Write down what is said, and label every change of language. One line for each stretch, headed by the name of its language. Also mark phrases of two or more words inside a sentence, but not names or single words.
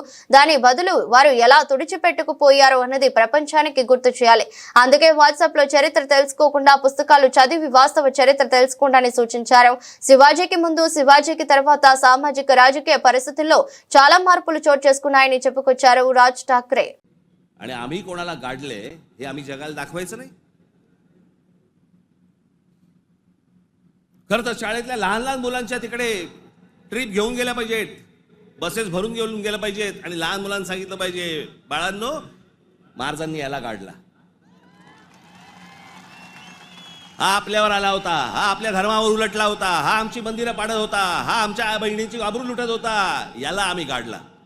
Telugu: దాని బదులు వారు ఎలా తుడిచిపెట్టుకుపోయారో అన్నది ప్రపంచానికి గుర్తు చేయాలి. అందుకే వాట్సాప్ లో చరిత్ర తెలుసుకోకుండా పుస్తకాలు చదివి వాస్తవ చరిత్ర తెలుసుకోండి సూచించారు. శివాజీకి ముందు, శివాజీకి తర్వాత సామాజిక రాజకీయ పరిస్థితుల్లో చాలా మార్పులు చోటు చేసుకున్నాయని చెప్పుకొచ్చారు రాజ్ ఠాక్రే.
Marathi: आणि आम्ही कोणाला गाडले हे आम्ही जगाला दाखवायचं नाही. खरं तर शाळेतल्या लहान लहान मुलांच्या तिकडे ट्रिप घेऊन गेल्या पाहिजेत, बसेस भरून घेऊन गेल्या पाहिजेत आणि लहान मुलांना सांगितलं पाहिजे, बाळांनो महाराजांनी याला गाडला, हा आपल्यावर आला होता, हा आपल्या धर्मावर उलटला होता, हा आमची मंदिरं पाडत होता, हा आमच्या बहिणींची आबरू लुटत होता, याला आम्ही गाडला.